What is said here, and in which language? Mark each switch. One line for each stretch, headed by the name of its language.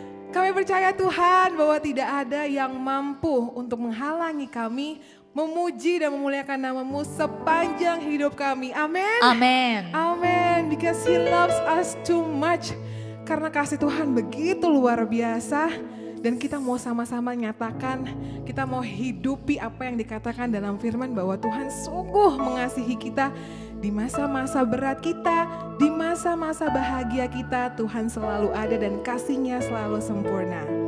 Indonesian: Kami percaya Tuhan bahwa tidak ada yang mampu untuk menghalangi kami memuji dan memuliakan nama-Mu sepanjang hidup kami. Amin.
English: Amen.
Indonesian: Amin.
English: Because He loves us too much.
Indonesian: Karena kasih Tuhan begitu luar biasa. Dan kita mau sama-sama nyatakan, kita mau hidupi apa yang dikatakan dalam firman bahwa Tuhan sungguh mengasihi kita di masa-masa berat kita, di masa-masa bahagia kita. Tuhan selalu ada dan kasih-Nya selalu sempurna.